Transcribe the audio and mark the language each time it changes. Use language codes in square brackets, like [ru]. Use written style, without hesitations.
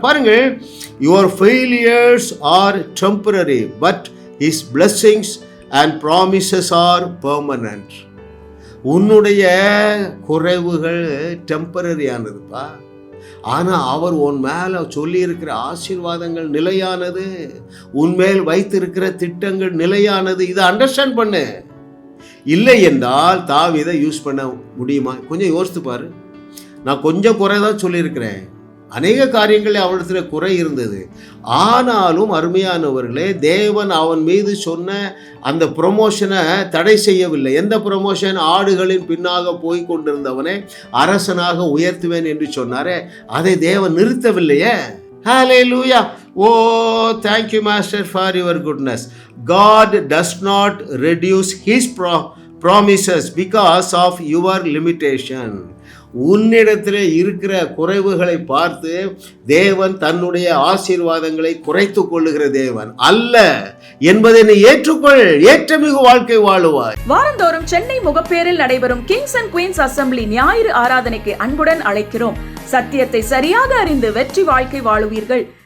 [ta] பாருங்கள், [en] your failures are temporary but his blessings and promises are permanent. [ta] உன்னுடைய குறைவுகள் temporary ஆனதுப்பா, ஆனா அவர் உன் மேல சொல்லி இருக்கிற ஆசீர்வாதங்கள் நிலையானது, உன்மேல் வைத்திருக்கிற திட்டங்கள் நிலையானது. இதை அண்டர்ஸ்டாண்ட் பண்ணு. இல்லை என்றால் தாவீதை யூஸ் பண்ண முடியுமா? கொஞ்சம் யோசித்து பாரு. நான் கொஞ்சம் குறை தான் சொல்லியிருக்கிறேன், அநேக காரியங்களில் அவனிடத்துல குறை இருந்தது. ஆனாலும் அருமையானவர்களே, தேவன் அவன் மீது சொன்ன அந்த ப்ரொமோஷனை தடை செய்யவில்லை. எந்த ப்ரொமோஷன்? ஆடுகளின் பின்னாக போய் கொண்டிருந்தவனை அரசனாக உயர்த்துவேன் என்று சொன்னாரே, அதை தேவன் நிறுத்தவில்லையே. [en] Hallelujah. Oh, thank you Master for your goodness. God does not reduce his promises because of your limitation. [ta] உன்னிடத்தில் இருக்கிற குறைவுகளை பார்த்து தேவன் தன்னுடைய ஆசீர்வாதங்களை குறைத்து கொள்ளுகிற தேவன் அல்ல என்பதை நீ ஏற்றுக்கொள். ஏற்றமிகு வாழ்க்கை வாழுவாய். வாரந்தோறும் சென்னை முகப்பேரில் நடைபெறும் கிங்ஸ் அண்ட் குயின்ஸ் அசெம்பிளி ஞாயிறு ஆராதனைக்கு அன்புடன் அழைக்கிறோம். சத்தியத்தை சரியாக அறிந்து வெற்றி வாழ்க்கை வாழுவீர்கள்.